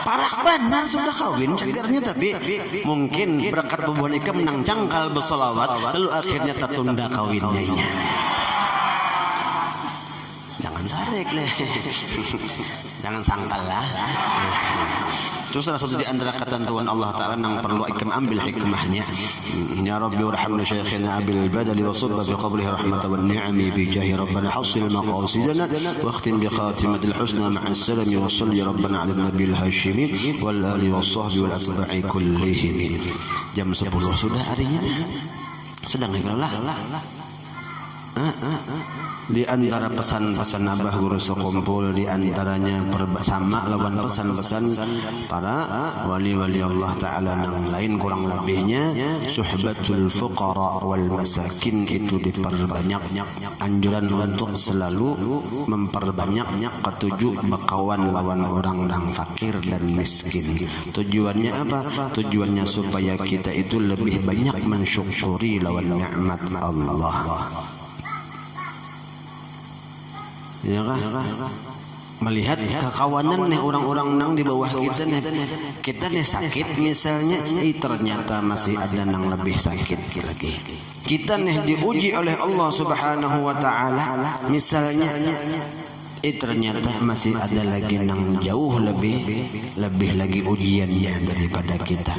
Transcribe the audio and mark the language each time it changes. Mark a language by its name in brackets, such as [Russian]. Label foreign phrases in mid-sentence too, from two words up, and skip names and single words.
[Banjar] Parak benar sudah kawin cagernya, tapi mungkin berkat bubuhan ika menang cangkal bersolawat, lalu akhirnya tertunda kawinnya. Jangan sarek leh. Jangan sangkal lah. [Indonesian] Itu salah satu di antara ketentuan Allah Ta'ala yang perlu ikam ambil hikmahnya. [Arabic] يا رب ارحمنا شيخنا أبي البدال وصب بقبره رحمة ونعم بجاه ربنا حصل مقاصدنا واختم بخاتمة الحسنى مع سلام وصل ربنا على النبي الهاشمي والآل والصحب والأتباع كلهم. [Banjar] Jam 10 sudah harinya. Sedang lah. Di antara pesan-pesan Abah Guru sekumpul, di antaranya sama lawan pesan-pesan para wali-wali Allah Ta'ala yang lain kurang lebihnya [Arabic] صحبة الفقراء والمساكين [Banjar] itu diperbanyak, anjuran untuk selalu memperbanyak ketujuh berkawan lawan orang yang fakir dan miskin. [Indonesian] Tujuannya apa? [Banjar] Tujuannya supaya kita itu lebih banyak mensyukuri lawan nikmat Allah. Ya kah? Melihat kekawanan nih orang-orang nang di bawah kita nih sakit misalnya, ternyata masih ada nang lebih sakit lagi. Kita nih diuji oleh Allah [Arabic] سبحانه وتعالى [Banjar] misalnya, ternyata masih ada lagi nang jauh lebih lagi ujiannya daripada kita.